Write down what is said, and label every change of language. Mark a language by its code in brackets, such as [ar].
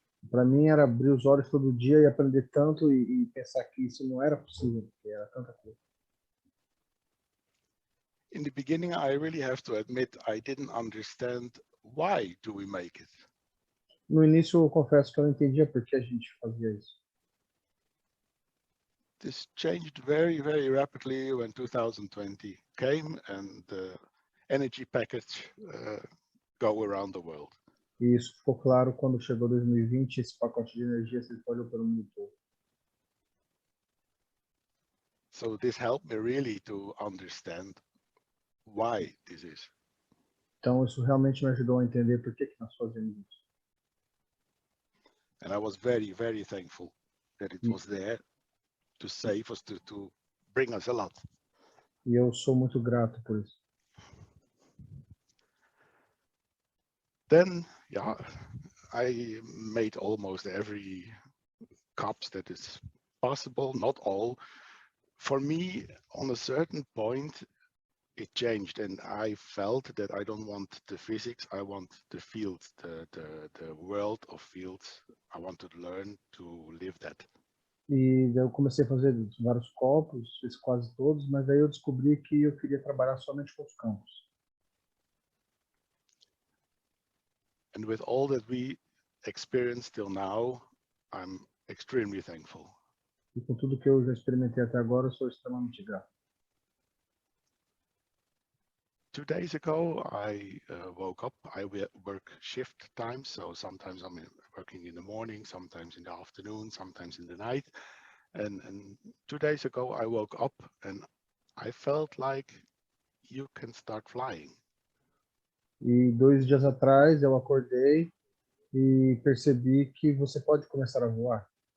[pt] Para mim era abrir os olhos todo dia e aprender tanto e pensar que isso não era possível, porque era tanta coisa. [en] In the beginning, I really have to admit I didn't understand why do we make it. [pt] No início eu confesso que eu não entendia por que a gente fazia isso. [en] This changed very, very rapidly when 2020 came and the energy package go around the world. [pt] E isso ficou claro quando chegou 2020, esse pacote de energia se espalhou pelo mundo todo. [en] So this helped me really to understand why this is. [pt] Então isso realmente me ajudou a entender por que nós fazemos isso. [en] And I was very, very thankful that it was there to save us, to bring us a lot. [pt] E eu sou muito grato por isso. [en] Then, yeah, I made almost every cups that is possible, not all. For me, on a certain point, it changed, and I felt that I don't want the physics, I want the fields, the world of fields. I want to learn to live that. [pt] E daí eu comecei a fazer vários copos, fiz quase todos, mas daí eu descobri que eu queria trabalhar somente com os campos. [en] And with all that we experienced till now, I'm extremely thankful. [pt] E com tudo que eu já experimentei até agora, eu sou extremamente grato. [en] 2 days ago, I woke up. I work shift time, so sometimes I'm working in the morning, sometimes in the afternoon, sometimes in the night. And 2 days ago, I woke up and I felt like you can start flying. [pt] E 2 dias atrás eu acordei e percebi que você pode começar a voar.